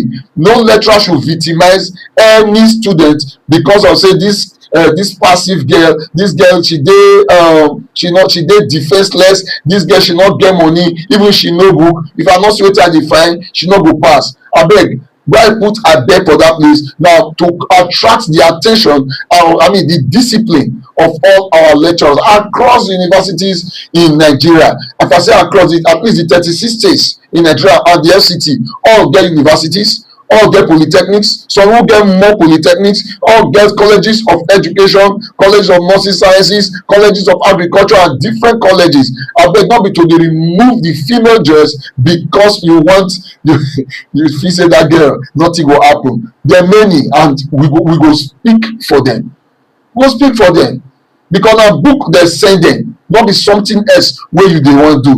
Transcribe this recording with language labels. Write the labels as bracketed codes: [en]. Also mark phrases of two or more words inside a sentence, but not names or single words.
[pcm] No lecturer should victimize any student because of say this passive girl, this girl she dey defenseless, this girl she not get money, even she no book. If I not see wetin I dey find, she no go pass. Abeg, why put abeg for that place now to attract the attention, the discipline of all our lecturers across universities in Nigeria. If I say across it, at least the 36 states in Nigeria and the FCT all get universities, all get polytechnics, some who get more polytechnics, all get colleges of education, colleges of nursing sciences, colleges of agriculture and different colleges. Abeg not be to dey remove the female dress because you want you feel say that girl nothing go happen. There are many and we go speak for them. We go speak for them because na book dey send them, not be something else wey you dey wan do.